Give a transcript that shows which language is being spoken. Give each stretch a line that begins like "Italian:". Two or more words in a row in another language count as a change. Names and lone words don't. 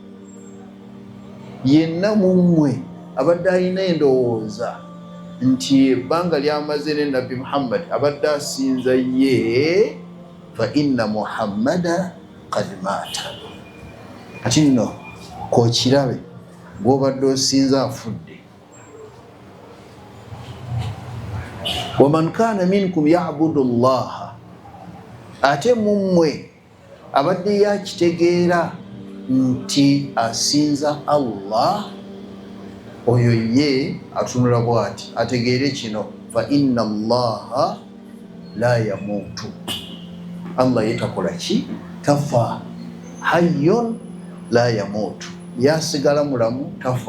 Ganda: yenna mu mmwe abadde alina endowooza nti ebbanga lyamaze ne Nabbi Muhammad abadde asinza ye
Arabic: فإن محمدا قد مات.
Ganda: Kati nno kookirabe gw'obadde osinza afudde.
Arabic: ومن كان منكم يعبد الله
Ganda: ate mu mmwe abadde yakitegeera nti asinza Allah oyo ye atunula bw'ati ategeere kino
Arabic: فإن الله لا يموت
Ganda: Allah yetakola ki tafa
Arabic: حي لا يموت
Ganda: yasigala mulamu tafa.